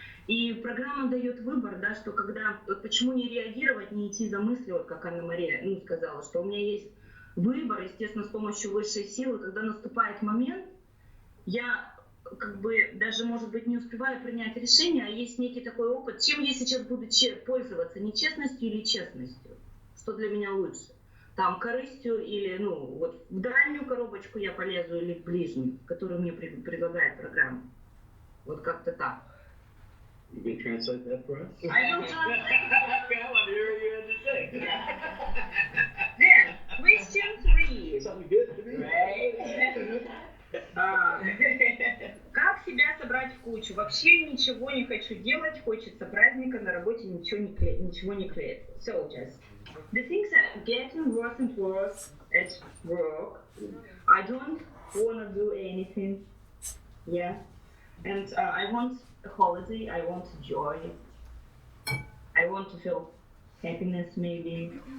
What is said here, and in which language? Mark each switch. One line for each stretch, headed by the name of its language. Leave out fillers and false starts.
Russian: И программа дает выбор, да, что когда, вот почему не реагировать, не идти за мыслью, вот как Анна-Мария, ну, сказала, что у меня есть выбор, естественно, с помощью высшей силы, когда наступает момент, я как бы даже, может быть, не успеваю принять решение, а есть некий такой опыт, чем я сейчас буду пользоваться, нечестностью или честностью, что для меня лучше. Там, корыстью или, ну, вот в дальнюю коробочку я полезу или в ближнюю, которую мне предлагает программа. Вот как-то так.
English: You can translate that for us? I will translate. I want to hear what you had to say. Then, question 3. Something good to be. Right?
Russian: Как себя собрать в кучу? Вообще ничего не хочу делать, хочется праздника, на работе ничего не клеится.
English: So, just the things are getting worse and worse at work. I don't want to do anything. Yeah. And I want a holiday, I want joy. I want to feel happiness maybe.